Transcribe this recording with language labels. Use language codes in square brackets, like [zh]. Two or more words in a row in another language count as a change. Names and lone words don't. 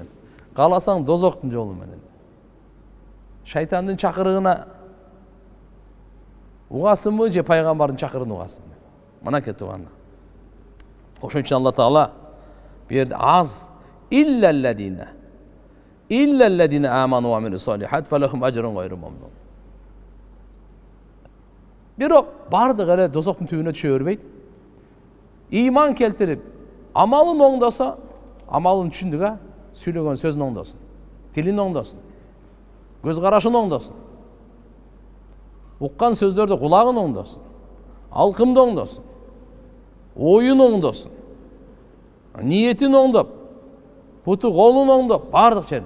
[ky] Кааласаң дозоктун жолу менен. Шайтандын чакырыгына угасыңбы же пайгамбардын чакырыгына угасыңбы? Мына кетуганда. Ошон үчүн Алла Таала берди [ar] إلا الذين آمنوا وعملوا الصالحات فلهم أجر غير ممنون. [ky] Бирок бардыгы эле дозоктун түбүнө түшө бербейт. Ыйман келтирип, амалын оңдосо, амалын түшүндүк, сүйлөгөн сөзүн оңдосун, тилин оңдосун, көз карашын оңдосун, уккан сөздөрдө кулагын оңдосун, алкымды оңдосун, оюн оңдосун, ниетин оңдоп, путу колун оңдоп, бардык жерин.